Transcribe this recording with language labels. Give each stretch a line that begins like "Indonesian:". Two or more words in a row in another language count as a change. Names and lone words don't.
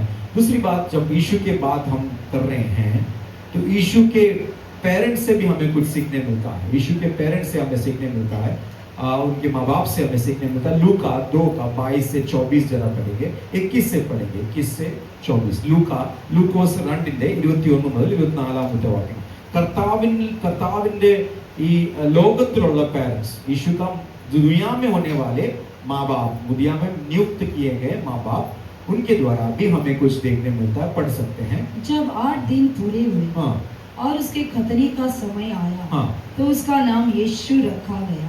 Hindi: दूसरी बात, जब यीशु के बात हम कर रहे हैं तो यीशु के पेरेंट्स से भी हमें कुछ सीखने मिलता है। यीशु के पेरेंट्स से हमें सीखने मिलता है, उनके माँ बाप से हमें सीखने मिलता है। लूका 2:22 से 24 जरा पढ़ेंगे, 21 से पढ़ेंगे, 21 से 24।
Malayalam: ലൂക്കോസ് 2:21 മുതൽ 24 വാക്യം. കർത്താവിന്റെ ഈ ലോകത്തിലുള്ള പേരൻസ്,
Hindi: यीशु का दुनिया में होने वाले माँ बाप, दुनिया में नियुक्त किए गए माँ बाप, उनके द्वारा भी हमें कुछ देखने मिलता है, पढ़ सकते हैं। जब 8 दिन पूरे हुए, हाँ, और उसके खतने का समय आया, हाँ, तो उसका नाम यीशु रखा गया।